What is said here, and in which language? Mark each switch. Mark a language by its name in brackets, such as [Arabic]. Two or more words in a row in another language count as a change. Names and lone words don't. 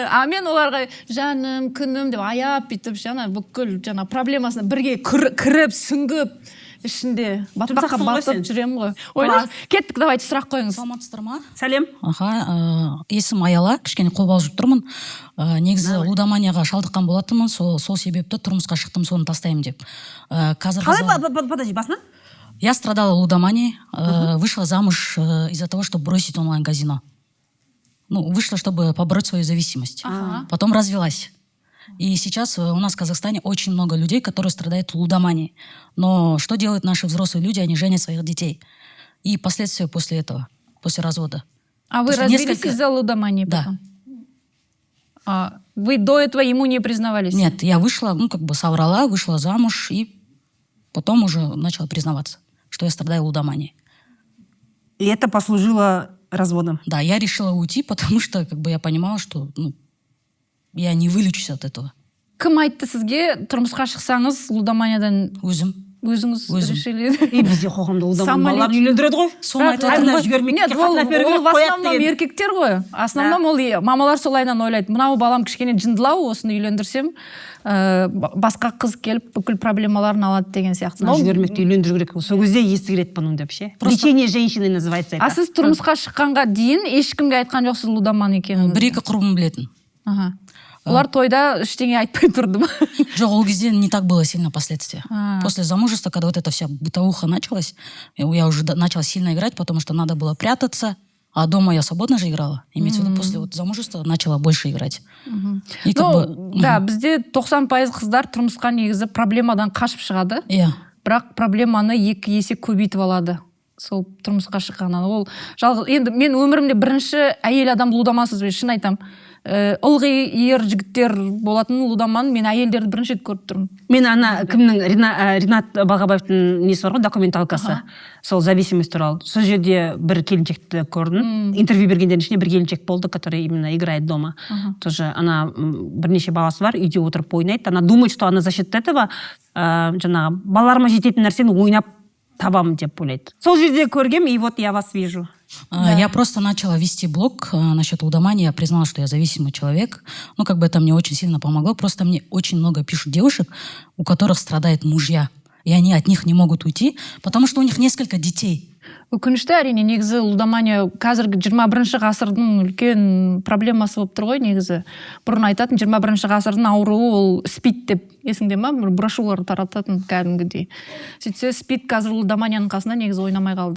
[Kazakh] Мен оларға жаным, күнім деп аяп бүйтіп бүкіл проблемасына бірге кіріп, сүңгіп ішінде батпаққа батып жүремін ғой. Кеттік, давайте сұрақ қойыңыз. Саламатсыздар ма? Сәлем. Есім Аяла, кішкене қобалжып тұрмын. Негізі лудоманияға шалдыққан болатынмын, сол себепті тұрмысқа шықтым, соны тастаймын деп. Қалай, подожди, басынан? [Russian] Я страдала лудоманией, вышла замуж из-за того, чтобы бросить онлайн-казино. Ну, вышла, чтобы побороть свою зависимость. Потом развелась. И сейчас у нас в Казахстане очень много людей, которые страдают лудоманией. Но что делают наши взрослые люди? Они женят своих детей. И последствия после этого, после развода. А вы развелись из-за лудомании? Да. Вы до этого ему не признавались? Нет, я вышла, соврала, вышла замуж и потом уже начала признаваться, что я страдаю лудоманией. И это послужило разводом? Да, я решила уйти, потому что я понимала, что я не вылечусь от этого. [Kazakh] Кім айтты сізге тұрмысқа шықсаңыз лудоманиядан? Өзіңіз решили? И бізде қоғамда лудоман балалар үйлендіреді ғой. Соны айтып Нет, ол [Russian] в основном [Kazakh] еркектер ғой. Основном ол мамалар солайынан ойлайды. Мынау балам кішкене жындылау, осыны үйлендірсем, басқа қыз келіп бүкіл проблемаларын алады деген сияқты. Жібермекті үйлендіру керек. Сол кезде есі кіреді бұның деп ше. [Russian] Лечение женщины называется это. [Kazakh] Сіз тұрмысқа шыққанға дейін ешкімге айтқан жоқсыз лудоман екенін? 1-2 құрбым білетін. Олар тойда ештеңе айтпай тұрды ма? Жоқ, ол кезде [Russian] не так было сильно последствия. После замужества, когда вот эта вся бытовуха началась, я уже начала сильно играть, потому что надо было прятаться, а дома я свободно же играла. Имеется в виду, после замужества начала больше играть. [Kazakh] Да, бізде 90% қыздар тұрмысқа негізі проблемадан қашып шығады. Иә. бірақ проблеманы 2 есе көбейтіп алады сол тұрмысқа шыққаннан. Ол жалғыз, енді мен өмірімде бірінші әйел адам лудамасыз, шын айтам. Ылғи ер жігіттер болатын лудаманы мен әйелдерді бірінші рет көріп тұрмын. Мен ана кімнің Ринат Балғабаевтың несі бар ғой, документалкасы, сол зависимость туралы. Сол жерде бір келіншекті көрдім. Интервью бергендердің ішінде бір келіншек болды, [Russian] который именно играет дома. [Kazakh] Тоже ана бірнеше баласы бар, үйде отырып ойнайды. [Russian] Она думает, что она за счет этого [Kazakh] жаңағы балаларыма жететін нәрсені ойнап табамын деп ойлайды. Сол жерде көргем, [Russian] и вот я вас вижу. Я просто начала вести блог насчет лудомании. Я признала, что я зависимый человек. Ну, как бы это мне очень сильно помогло. Просто мне очень много пишут девушек, у которых страдают мужья. И они от них не могут уйти, потому что у них несколько детей. [Kazakh] Өкінішті, әрине, негізі лудомания қазіргі 21 ғасырдың үлкен проблемасы болып тұр ғой, негізі. Бұрын айтатын 21 ғасырдың ауруы ол спид деп, есіңде ма? Брошюралар тарататын кәдімгідей. Сөйтсе спид қазір лудоманияның қасында негізі ойнамай қалды.